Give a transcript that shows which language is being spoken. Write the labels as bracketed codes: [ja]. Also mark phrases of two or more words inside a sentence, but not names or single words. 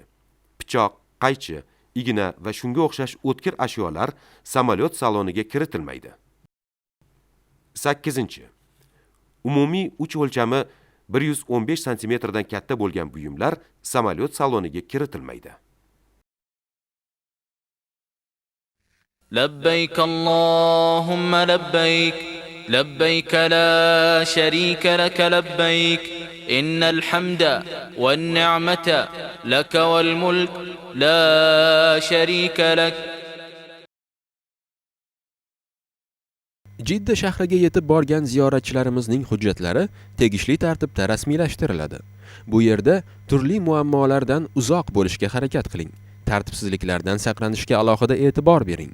[uz] Pichoq, qaychi, igna va shunga o'xshash o'tkir ashyolar samolyot saloniga kiritilmaydi. 8. Umumiy uch o'lchami 115 cm dan katta bo'lgan buyumlar samolyot saloniga kiritilmaydi. [ar] لبيك اللهم لبيك لبيك لا شريك لك لبيك إن الحمد والنعمة لك والملك لا شريك لك. [uz] Jidda shahriga yetib borgan ziyoratchilarimizning hujjatlari tegishli tartibda rasmiylashtiriladi. Bu yerda turli muammolardan uzoq bo'lishga harakat qiling. Tartibsizliklardan saqlanishga alohida e'tibor bering.